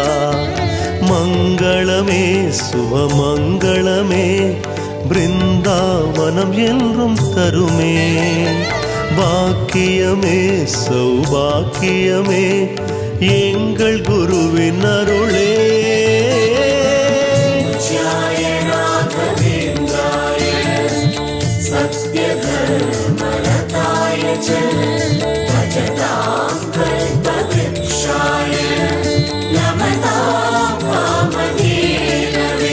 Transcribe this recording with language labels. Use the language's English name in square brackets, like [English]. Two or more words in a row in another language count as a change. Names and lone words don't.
[Tamil] மங்களமே சுபமங்களமே, பிருந்தாவனம் என்றும் தருமே. பாக்கியமே சௌபாக்கியமே, எங்கள் குருவின் அருளே. [Sanskrit] पूज्याय राघवेन्द्राय सत्यधर्मरताय च भजतां कल्पवृक्षाय नमतां वामदेववे.